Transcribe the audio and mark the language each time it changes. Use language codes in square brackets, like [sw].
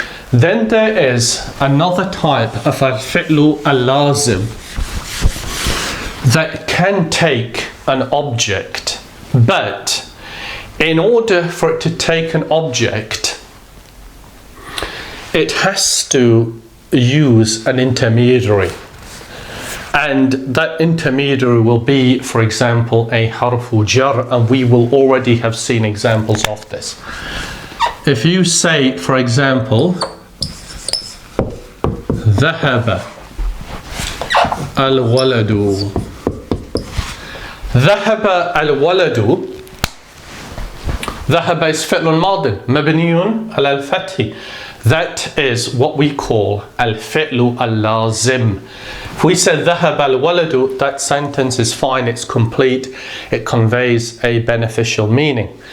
[en] Then there is another type of al-fi'lu al-lazim that can take an object, but in order for it to take an object, it has to use an intermediary, and that intermediary will be, for example, a harfu jar, and we will already have seen examples of this. If you say, for example, [ar] ذهب الولد. ذهب الولد. ذهب is فعل ماض مبني على الفتح. [en] That is what we call al-fi'lu al-lazim. If we say [ar] ذهب الولد, [en] that sentence is fine, it's complete, it conveys a beneficial meaning.